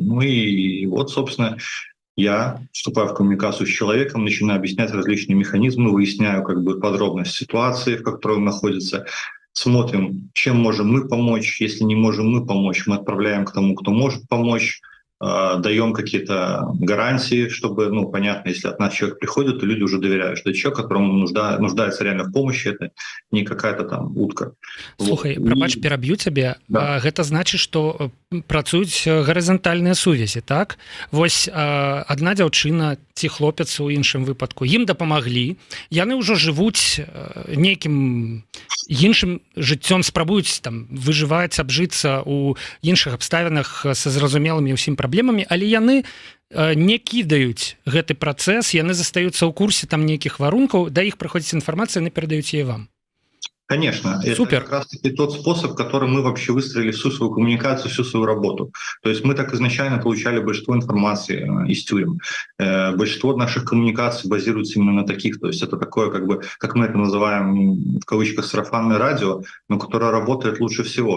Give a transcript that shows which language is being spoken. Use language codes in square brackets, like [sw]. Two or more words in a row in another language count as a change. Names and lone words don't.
[ru] Ну и вот, собственно, я вступаю в коммуникацию с человеком, начинаю объяснять различные механизмы, выясняю как бы подробность ситуации, в которой он находится, смотрим, чем можем мы помочь. Если не можем мы помочь, мы отправляем к тому, кто может помочь, даем какие-то гарантии, чтобы, ну, понятно, если от нас человек приходит, то люди уже доверяют, что это человек, которому нуждается реально в помощи, это не какая-то там утка. [be] Слухай, вот. Прабач, пераб'ю цябе. Да. Гэта значыць, што працуюць гарызантальныя сувязі, так? Вось адна дзяўчына ці хлопец у іншым выпадку, ім дапамаглі, яны ўжо жывуць нейкім іншым жыццём, спрабуюць там выжываць, абжыцца ў іншых абставінах са зразумелымі ўсім праблемамі, але яны не кідаюць гэты працэс, яны застаюцца ў курсе там нейкіх варункаў, да іх прыходзіць інфармацыя, яны перадаюць яе вам. [ru] Конечно, супер. Это как раз-таки тот способ, которым мы вообще выстроили всю свою коммуникацию, всю свою работу. То есть мы так изначально получали большинство информации из тюрем. Большинство наших коммуникаций базируется именно на таких. То есть это такое, как бы, как мы это называем, в кавычках, сарафанное радио, но которое работает лучше всего.